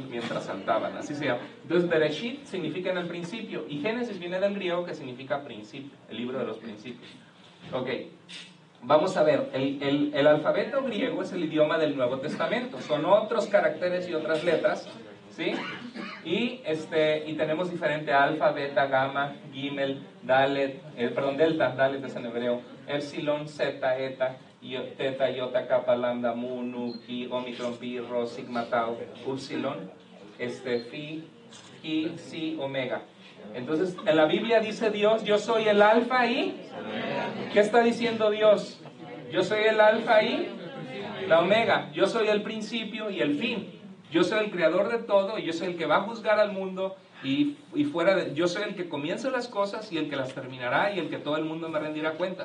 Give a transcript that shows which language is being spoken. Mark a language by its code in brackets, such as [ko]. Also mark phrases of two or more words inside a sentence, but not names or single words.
[es] Mientras saltaban, así se llama. Entonces, Bereshit significa en el principio, y Génesis viene del griego que significa principio, el libro de los principios. Ok, vamos a ver, el alfabeto griego es el idioma del Nuevo Testamento, son otros caracteres y otras letras, ¿sí? Y tenemos diferente alfa, beta, gamma, gimel, dalet, delta, dalet es en hebreo, epsilon, zeta, eta, teta, iota, kappa, lambda, mu, nu, chi, omicron, pi, rho, sigma, tau, upsilon, phi, chi, psi, omega. Entonces, en la Biblia dice Dios, yo soy el alfa y... ¿Qué está diciendo Dios? Yo soy el alfa y la omega. Yo soy el principio y el fin. Yo soy el creador de todo y yo soy el que va a juzgar al mundo y yo soy el que comienza las cosas y el que las terminará y el que todo el mundo me rendirá cuentas.